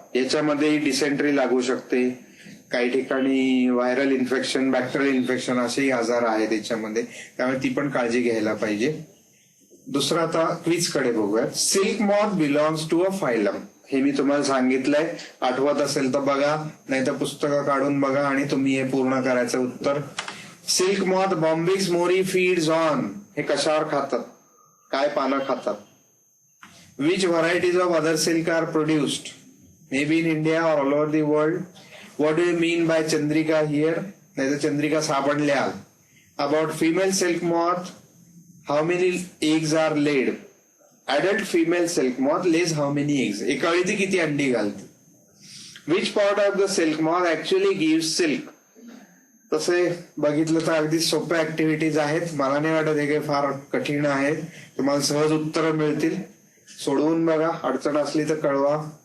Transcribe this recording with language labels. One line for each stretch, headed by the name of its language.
Marathi: याच्यामध्ये डिसेंट्री लागू शकते, काही ठिकाणी व्हायरल इन्फेक्शन, बॅक्टेरियल इन्फेक्शन असेही आजार आहेत याच्यामध्ये, त्यामुळे ती पण काळजी घ्यायला पाहिजे. दुसरं आता क्विज कडे बघूयात.
English: Silk moth belongs to a phylum.
Marathi: हे मी तुम्हाला सांगितलंय, आठवत असेल तर बघा, नाही तर पुस्तकं काढून बघा आणि तुम्ही हे पूर्ण करायचं उत्तर.
English: Silk moth Bombyx mori feeds on.
Marathi: हे कशावर खातात, काय पानं खातात.
English: Which varieties of other silk are produced, may be in India और all over the world. What do you mean by chandrika here,
Marathi: नाही तर चंद्रिका सापडल्या.
English: About female silk moth, how many eggs are laid. Adult female silk moth lays how many eggs.
Marathi: एका वेळी ती किती अंडी घालते.
English: Which part of the silk moth actually gives silk.
Marathi: तसे बघितलं तर अगदी सोप्या ऍक्टिव्हिटीज आहेत, मला नाही वाटत हे काही फार कठीण आहेत. तुम्हाला सहज उत्तरं मिळतील, सोडवून बघा, अडचण असली तर कळवा.